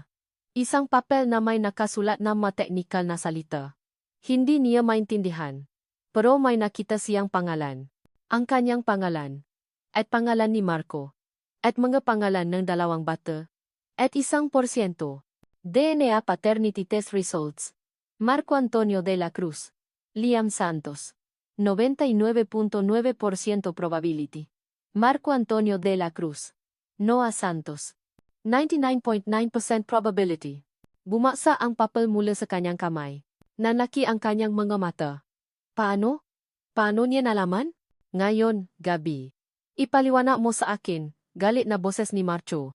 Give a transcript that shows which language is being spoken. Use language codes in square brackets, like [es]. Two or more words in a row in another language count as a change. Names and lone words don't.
[tl] Isang papel na may nakasulat na mateknikal na salita. Hindi niya maintindihan. Pero may nakita siyang pangalan. Ang kanyang pangalan. At pangalan ni Marco. At mga pangalan ng 2 bata. At 1%. [en] DNA Paternity Test Results. Marco Antonio de la Cruz. Liam Santos. 99.9% probability. Marco Antonio de la Cruz. Noah Santos. 99.9% probability. [tl] Bumaksa ang papel mula sa kanyang kamay. Nanaki ang kanyang mga mata. Paano? Paano niya nalaman? Ngayon, Gabi. Ipaliwanag mo sa akin, galit na boses ni Marco.